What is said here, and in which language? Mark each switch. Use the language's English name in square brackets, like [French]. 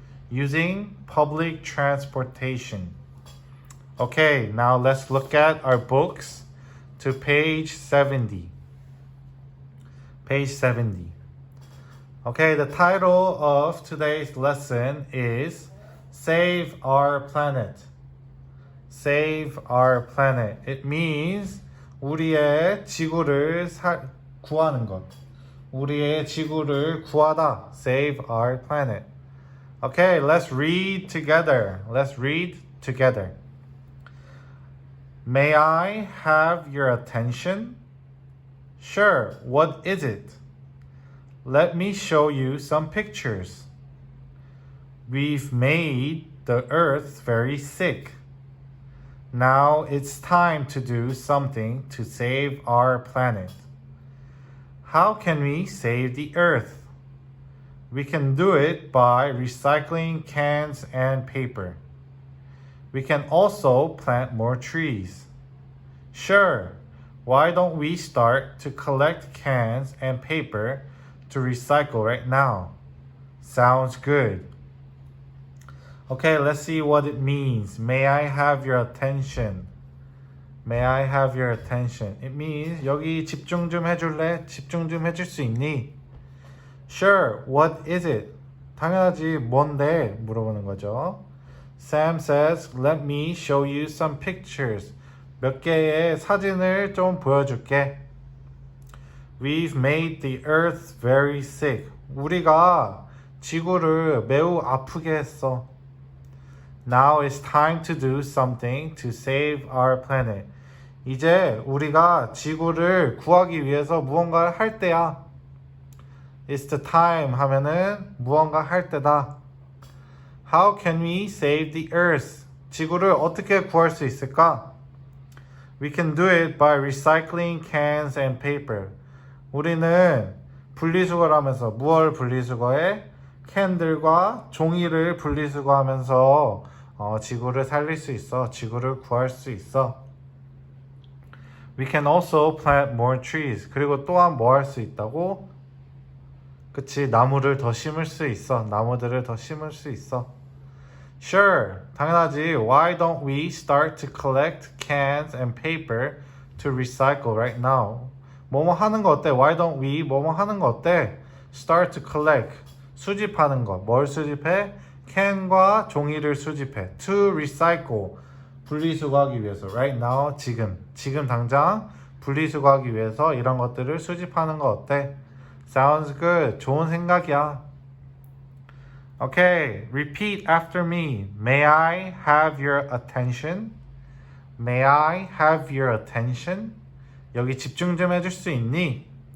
[English] Using public transportation. Okay, now let's look at our books to page 70. Page 70. Okay, the title of today's lesson is Save Our Planet. Save Our Planet. It means [Korean] 우리의 지구를 구하는 것. 우리의 지구를 구하다. [English] Save our planet. Okay, let's read together. Let's read together. May I have your attention? Sure, what is it? Let me show you some pictures. We've made the earth very sick. Now it's time to do something to save our planet. How can we save the earth? We can do it by recycling cans and paper. We can also plant more trees. Sure, why don't we start to collect cans and paper to recycle right now? Sounds good. Okay, let's see what it means. May I have your attention? May I have your attention? It means [Korean] 여기 집중 좀 해줄래? 집중 좀 해줄 수 있니? [English] Sure, what is it? [Korean] 당연하지, 뭔데? 물어보는 거죠. [English] Sam says, let me show you some pictures. [Korean] 몇 개의 사진을 좀 보여줄게. [English] We've made the earth very sick. [Korean] 우리가 지구를 매우 아프게 했어. [English] Now it's time to do something to save our planet. [Korean] 이제 우리가 지구를 구하기 위해서 무언가를 할 때야. [English] It's the time [Korean] 하면은 무언가 할 때다. [English] How can we save the earth? [Korean] 지구를 어떻게 구할 수 있을까? [English] We can do it by recycling cans and paper. [Korean] 우리는 분리수거를 하면서 무얼 분리수거해? 캔들과 종이를 분리수거하면서 지구를 살릴 수 있어. 지구를 구할 수 있어. [English] We can also plant more trees. [Korean] 그리고 또한 뭐 할 수 있다고? 그치, 나무를 더 심을 수 있어. 나무들을 더 심을 수 있어. [English] Sure, [Korean] 당연하지. [English] Why don't we start to collect cans and paper to recycle right now? [Korean] 뭐뭐 하는 거 어때? [English] Why don't we? [Korean] 뭐뭐 하는 거 어때? [English] Start to collect. [Korean] 수집하는 거. 뭘 수집해? 캔과 종이를 수집해. [English] To recycle. [Korean] 분리수거하기 위해서. [English] Right now, [Korean] 지금 당장 분리수거하기 위해서 이런 것들을 수집하는 거 어때? [English] Sounds good. [Korean] 좋은 생각이야. [English] Okay, repeat after me. May I have your attention? May I have your attention? [Korean] 여기 집중 좀 해줄 수 있니?